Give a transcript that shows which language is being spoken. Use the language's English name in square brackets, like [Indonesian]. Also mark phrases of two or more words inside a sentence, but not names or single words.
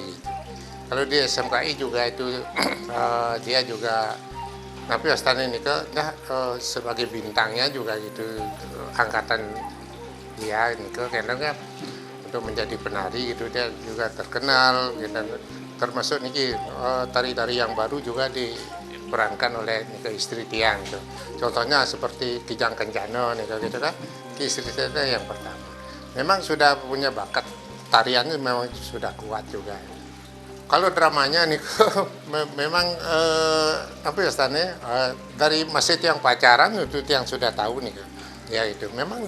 [Indonesian] Kalau di SMKI juga itu dia juga tapi Astana ini sebagai bintangnya juga gitu angkatan dia ini karena kan untuk menjadi penari gitu dia juga terkenal gitu. Termasuk niki tari-tari yang baru juga diperankan oleh istri Tiang gitu. Contohnya seperti Kijang Kencana gitu kan. Istri saya yang pertama. Memang sudah punya bakat tariannya memang sudah kuat juga. Kalau dramanya nih memang dari masih yang pacaran itu yang sudah tahu nih ya itu memang